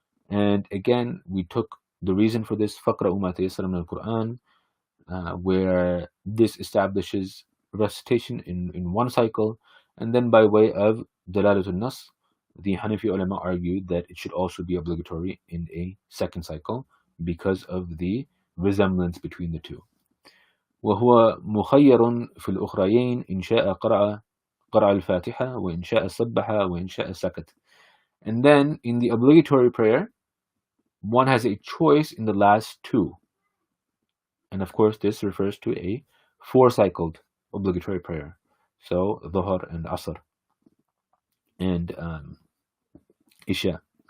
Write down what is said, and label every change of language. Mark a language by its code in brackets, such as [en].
[en] And again, we took the reason for this, فَقْرَأُوا مَا تَيَسَّرَ مِنَ الْقُرْآنِ, where this establishes recitation in 1 cycle, and then by way of Dalalatul Nas, the Hanafi ulama argued that it should also be obligatory in a 2nd cycle because of the resemblance between the 2. [ar] وهو مخير في الأخريين إن شاء قرأ الفاتحة وإن شاء صبح وإن شاء سكت. [en] And then in the obligatory prayer, one has a choice in the last 2. And of course this refers to a 4-cycled obligatory prayer. So Dhuhr and Asr and Isha.